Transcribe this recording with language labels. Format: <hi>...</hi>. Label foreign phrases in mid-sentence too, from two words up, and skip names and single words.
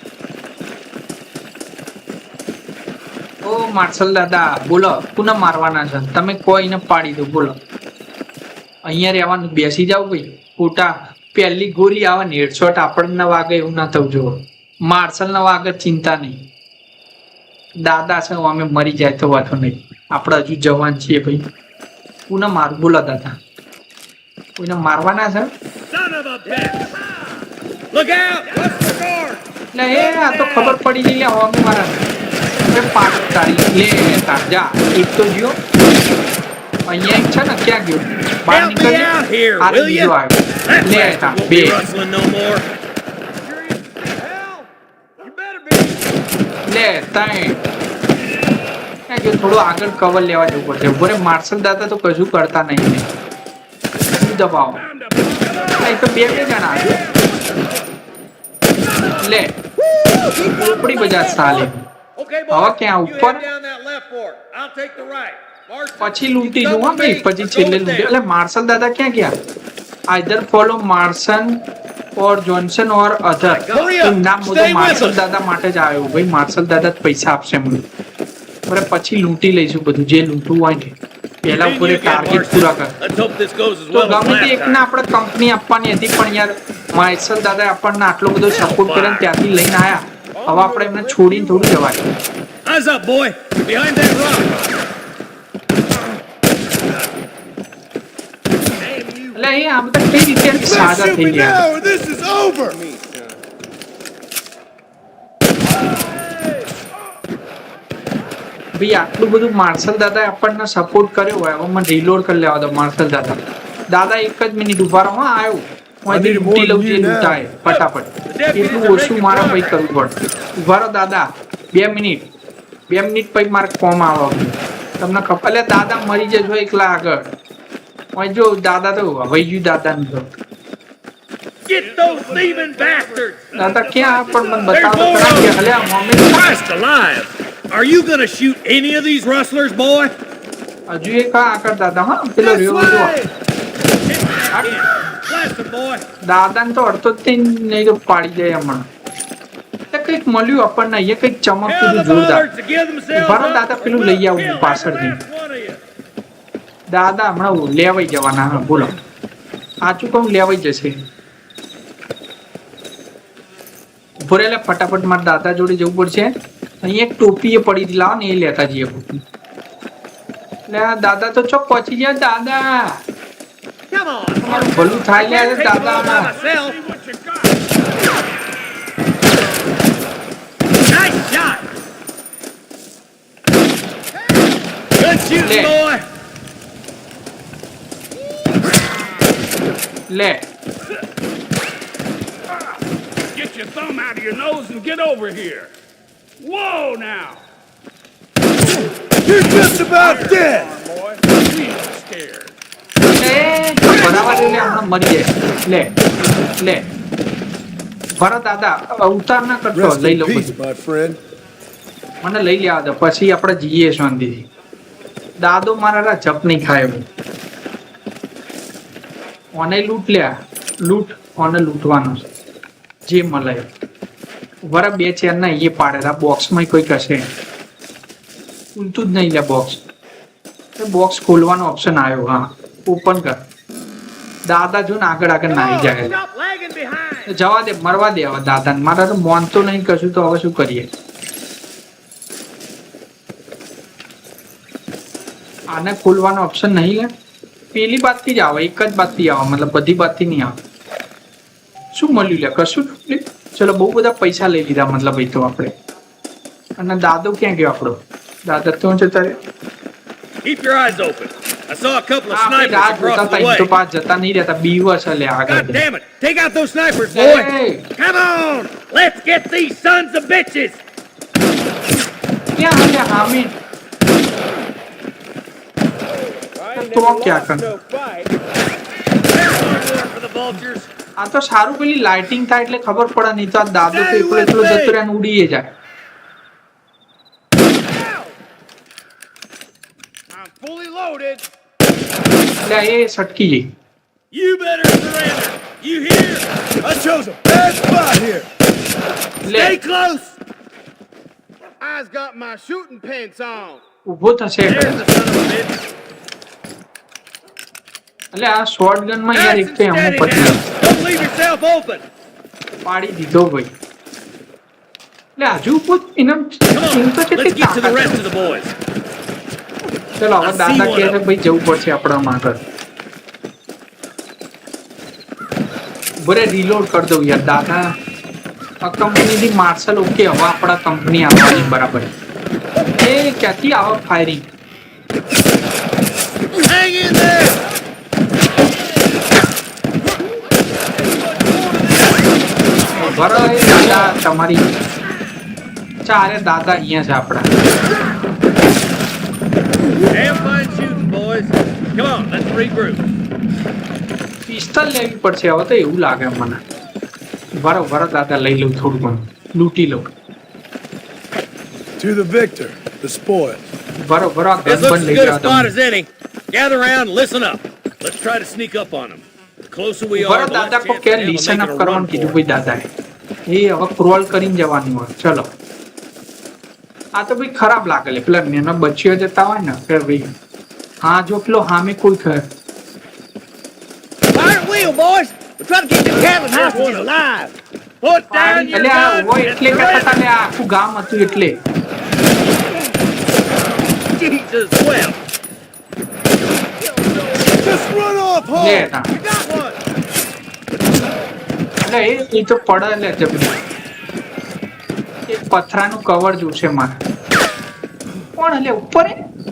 <gu>ઓ માર્શલ દાદા બોલો પુનઃ મારવાના છે તમે કોઈને પાડી દો બોલો અહીંયા રહેવાનું બેસી જાવ ભાઈ ખોટા પહેલી ગોળી આવે ને હેડશોટ આપણને વાગે એવું ના થવું જોઈએ માર્શલ ના વાગે ચિંતા નહીં દાદા છે અમે મરી જાય તો વાંધો નહીં આપણે હજુ જવાન છીએ ભાઈ કોને મારું બોલો દાદા કોઈને મારવાના છે</gu> <en>Son of a bitch! Look out! What's the guard?</en> <gu>એટલે એ આ તો ખબર પડી ગઈ લે હોમી મારા એ પાડ તારી લે તાર જા એક તો ગયો અહીંયા એક છે ને ક્યાં ગયો બહાર</gu> <en>Help me</en> <gu>નીકળ</gu> <en>out here,</en> <gu>આ</gu> <en>will</en> <gu>બીજો</gu> <en>you?</en> <gu>આવ્યો</gu> <en>That</en> <gu>લે</gu> <en>bastard</en> <gu>તાર</gu> <en>won't</en> <gu>બે</gu> <en>be rustling no more.</en> <gu>લે તાઈ ક્યાં ગયો થોડું આગળ કવર લેવા જવું પડશે ઉભો રે માર્શલ દાદા તો કશું કરતા નહીં શું દબાવો એ તો બે જણા આવ્યો લે ઉપડી બજાર સાલે</gu> <en>Okay,</en> <gu>હવે</gu> <en>boys.</en> <gu>ક્યાં</gu> <en>You</en> <gu>ઉપર</gu> <en>head down that left fork. I'll take the right. Marston,</en> <gu>પછી</gu> <en>you</en> <gu>લૂંટી</gu> <en>come</en> <gu>જવું</gu> <en>with</en> <gu>ભાઈ</gu> <en>me.</en> <gu>પછી</gu> <en>We're</en> <gu>છેલ્લે</gu> <en>going</en> <gu>લૂંટી</gu> <en>down.</en> <gu>એટલે માર્શલ દાદા ક્યાં ગયા</gu> <en>either follow Marston or Johnson or other Hurry up.</en> <gu>નામ</gu> <en>Stay</en> <gu>બધું</gu> <en>with</en> <gu>માર્શલ</gu> <en>us.</en> <gu>દાદા માટે જ આવ્યું ભાઈ માર્શલ દાદા જ પૈસા આપશે મને બરાબર પછી લૂંટી લઈશું બધું જે લૂંટવું હોય ને પહેલા</gu> <en>Me and</en> <gu>ઉપર</gu> <en>you again,</en> <gu>ટાર્ગેટ પૂરા</gu> <en>Marston.</en> <gu>કર</gu> <en>Let's hope this goes as</en> <gu>તો</gu> <en>well as</en> <gu>ગમે તે</gu> <en>last</en> <gu>એકને</gu> <en>time.</en> <gu>આપણે કંપની આપવાની હતી પણ યાર માર્શલ દાદાએ આપણને આટલો બધો સપોર્ટ કર્યો ને ત્યાંથી લઈને આયા હવે આપણે એમને છોડીને થોડું જવાય.</gu> <en>Eyes up, boy. Behind that rock.</en> <gu>એટલે એ આ બધા કઈ રીતે સાજા</gu> <en>Shoot</en> <gu>થઈ</gu> <en>me</en> <gu>ગયા?</gu> <en>now or this is over!</en> <gu>ભાઈ આટલું બધું માર્શલ દાદા આપણને સપોર્ટ કર્યો હોય, હવે મને રીલોડ કરી લેવા દો. માર્શલ દાદા એક જ મિનિટ ઉભા રહો. હા આવ્યો. હું અહીંથી લૂંટી લઉં જે લૂંટાય ફટાફટ. એટલું ઓછું મારા પછી કરવું પડે. ઉભા રહો દાદા 2 મિનિટ. 2 મિનિટ પછી મારે કોમ આવે. તમને ખબર? એટલે દાદા મરી જશો એકલા આગળ. અહીં જો દાદા તો વહી ગયું દાદાને તો.</gu> <en>Get those thieving bastards!</en> <gu>દાદા ક્યાં પણ મને બતાવો તો ખરા કે હલ્યા મમ્મી.</gu> <en>Christ alive! Are you gonna shoot any of these rustlers, boy?</en> <gu>હજુ એક આગળ દાદા. હા પેલો રહ્યો જો</gu> <en>Blast them, boy!</en> <gu>દાદાને તો અડધો જ થઈને નહીં તો પાડી જાય હમણાં. એટલે કંઈક મળ્યું આપણને અહીંયા કંઈક</gu> <en>Tell</en> <gu>ચમકતું</gu> <en>the</en> <gu>જોરદાર.</gu> <en>bollards to give themselves</en> <gu>ઉભા રહો</gu> <en>up.</en> <gu>દાદા, પેલું લઈ આવું</gu> <en>Kill</en> <gu>પાછળથી.</gu> <en>every last one of you.</en> <gu>દાદા હમણાં લેવાઈ જવાના. હા બોલો, સાચું કહું લેવાઈ જશે. ઉભો રહે, ફટાફટ મારા દાદા જોડે જવું પડશે. અહીંયા એક ટોપી એ પડી હતી, લાવો ને એ લેતા જઈએ. એટલે આ દાદા તો ચોક પહોંચી ગયા. દાદા</gu> <en>Come on.</en> <gu>તમારું ભલું થાય લે</gu> <en>Take them all by</en> <gu>દાદા.</gu> <en>myself. Nice shot. Good shooting, Leg. boy.</en> <gu>લે</gu> <en>Get your thumb out of your nose and get over here. Whoa now! You're just about dead! Boy, we are scared.</en> <gu>બરાબર લે, હમણાં મરી જાય. લે ભરો દાદા, ઉતાર ના કરતો.</gu> <en>Rest</en> <gu>લઈ</gu> <en>in</en> <gu>લો</gu> <en>peace,</en> <gu>બધું.</gu> <en>my friend.</en> <gu>મને લઈ લેવા દો, પછી આપણે જઈએ શાંતિથી. દાદો મારા જપ નહીં ખાય. ઓને લૂંટ લ્યા, લૂંટ ઓને લૂંટવાનો છે જે મળે. વરા 2 ચેર ના એ પાડેલા બોક્સમાં કોઈ કશે ખુલતું જ નહીં. લે બોક્સ ખોલવાનો ઓપ્શન આવ્યો. હા ઓપન કર. દાદા જો ને આગળ નાહી જાય.</gu> <en>Stop lagging behind.</en> <gu>જવા દે, મરવા દે હવે દાદાને. મારા તો મોનતો નહીં કશું, તો હવે શું કરીએ? આને ખોલવાનો ઓપ્શન નહીં. લે પેલી બાજથી જ આવે, એક જ બાજથી આવે, મતલબ બધી બાજથી નહીં આવે. શું મળ્યું? લે કશું. ચલો બહુ બધા પૈસા લઈ લીધા મતલબ એ તો આપણે. અને દાદો ક્યાં ગયો આપણો? દાદા તો જતા રહ્યા.</gu> <en>Keep your eyes open. I saw a couple of</en> <gu>આપણે</gu> <en>snipers</en> <gu>રાહ</gu> <en>across</en> <gu>જોતા</gu> <en>the</en> <gu>હતા, એ તો</gu> <en>way.</en> <gu>પાસ જતા નહીં રહેતા. બીવસ લે</gu> <en>God</en> <gu>આગળ.</gu> <en>damn it! Take out those snipers, boy! Hey! Come on! Let's get these sons of bitches!</en> <gu>ક્યાં હાલે હામી? તો ક્યાં કર?</gu> <en>There's one more for the vultures.</en> <gu>આ તો સારું પેલી લાઇટિંગ થાય એટલે ખબર પડે. નહીં તો આ દાદો તો એકલો એકલો જતો રહે ને ઉડીએ જાય.</gu> <en>I'm fully loaded.</en> <gu>એટલે એ સટકી ગઈ.</gu> <en>You better surrender. You hear? I chose a bad spot here.</en> <gu>લે</gu> <en>Stay close. I's got my shooting pants on.</en> <gu>ઊભો થશે.</gu> <en>There's the son of a bitch.</en> <gu>એટલે આ શોર્ટ ગન માં યાર</gu> <en>Nice</en> <gu>એક</gu> <en>and</en> <gu>તો એમનો</gu> <en>steady</en> <gu>પતી</gu> <en>now. Don't leave yourself open.</en> <gu>પાડી દીધો ભાઈ. એટલે હજુ પૂછ એના</gu> <en>Come</en> <gu>એમ તો</gu> <en>on.</en> <gu>કેટલી</gu> <en>Let's get to the</en> <gu>તાકાત</gu> <en>rest</en> <gu>છે.</gu> <en>of the boys.</en> <gu>ચલો હવે દાદા કહે છે ભાઈ જવું પડશે આપણા આગળ. બરે રીલોડ કરી દઉં યાર. દાદા આ કંપનીથી માર્શલ ઓકે. હવે આપણા કંપની આવવાની બરાબર. એ ક્યાંથી આવે ફાયરિંગ?</gu> <en>Hang in there.</en> <gu>બરો એ દાદા તમારી ચારે દાદા અહીંયા છે આપણા.</gu> <en>Damn fine shooting, boys. Come on, let's regroup.</en> <gu>પિસ્તલ લેવી પડશે હવે તો એવું લાગે મને. બરો દાદા લઈ લઉં થોડું ઘણું લૂંટી લઉં. To the victor, the spoil. બરો આ</gu> <en>This</en> <gu>ગન</gu> <en>looks</en> <gu>બંધ</gu> <en>as</en> <gu>લઈ</gu> <en>good a</en> <gu>જવા</gu> <en>spot</en> <gu>તમે.</gu> <en>as any. Gather around and listen up. Let's try to sneak up on them. The closer we</en> <gu>બરો</gu> <en>are, the</en> <gu>દાદા</gu> <en>less</en> <gu>કો</gu> <en>chance</en> <gu>કે</gu> <en>we have of</en> <gu>લિસન</gu> <en>making</en> <gu>અપ</gu> <en>a</en> <gu>કરવાનું</gu> <en>run</en> <gu>કીધું</gu> <en>for</en> <gu>ભાઈ</gu> <en>it.</en> <gu>દાદાએ. એ હવે ક્રોલ કરીને જવાનું હોય. ચલો આ તો ભાઈ ખરાબ લાગે. પેલા નાના બચ્ચીઓ જતા હોય ને કે ભાઈ હા જો પેલો હામે કોઈ</gu> <en>Fire at will, boys. We're trying to keep the cabin hostages alive. Put down your</en> <gu>એટલે આ</gu> <en>guns</en> <gu>હોય</gu> <en>and</en> <gu>એટલે કહેતા હતા</gu> <en>surrender.</en> <gu>ને આ આખું ગામ હતું એટલે</gu> <en>Jesus wept. Just run off,</en> <gu>લે</gu> <en>Hulk!</en> <gu>તા.</gu> <en>You got one.</en> <gu>એટલે એ તો પડે લે જબરી એક પથરાનું કવર જોશે મારે કોણ એટલે ઉપર હે?</gu>